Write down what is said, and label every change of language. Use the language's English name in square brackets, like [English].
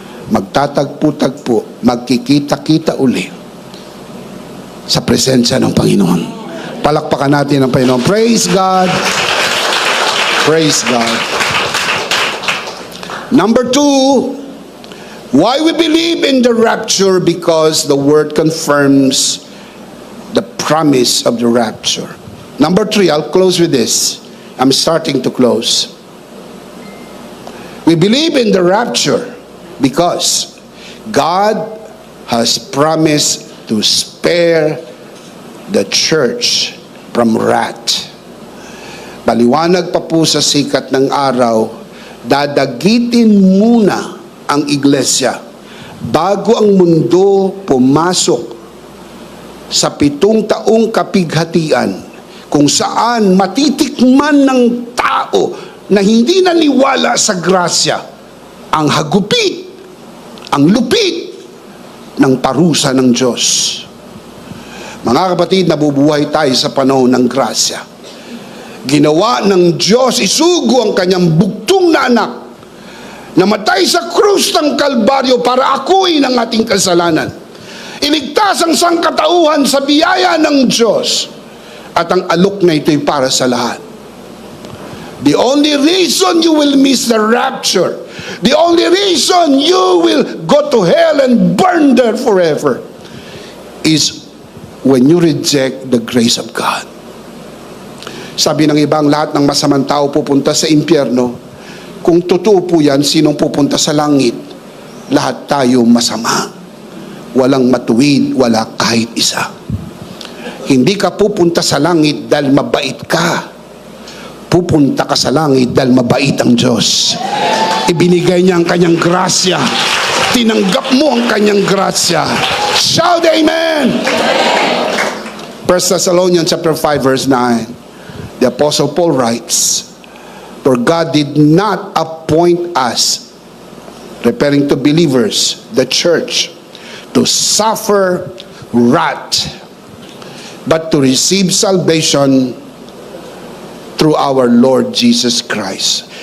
[Filipino] Magtatagpo-tagpo, magkikita-kita uli sa presensya ng Panginoon. Palakpakan natin ang Panginoon. [English] Praise God! Praise God! Number two, why we believe in the rapture? Because the Word confirms the promise of the rapture. Number three, I'll close with this. I'm starting to close. We believe in the rapture because God has promised to spare the church from wrath. [Filipino] Paliwanag pa po sa sikat ng araw, dadagitin muna ang iglesia bago ang mundo pumasok sa 7 taong kapighatian, kung saan matitikman ng tao na hindi naniwala sa grasya ang hagupit, ang lupit ng parusa ng Diyos. Mga kapatid, nabubuhay tayo sa panahon ng grasya. Ginawa ng Diyos, isugo ang kanyang bugtong na anak, namatay sa krus ng Kalbaryo para akuin ang ating kasalanan. Iligtas ang sangkatauhan sa biyaya ng Diyos, at ang alok na ito'y para sa lahat. [English] The only reason you will miss the rapture, the only reason you will go to hell and burn there forever, is when you reject the grace of God. [Filipino] Sabi ng ibang, lahat ng masamang tao pupunta sa impyerno. Kung totoo po yan, sinong pupunta sa langit? Lahat tayo masama. Walang matuwid, wala kahit isa. Hindi ka pupunta sa langit dahil mabait ka. Pupunta ka sa langit dahil mabait ang Diyos. Ibinigay niya ang kanyang grasya. Tinanggap mo ang kanyang grasya. [English] Shout amen! 1 Thessalonians chapter 5 verse 9. The Apostle Paul writes, "For God did not appoint us," referring to believers, the church, "to suffer wrath, but to receive salvation through our Lord Jesus Christ."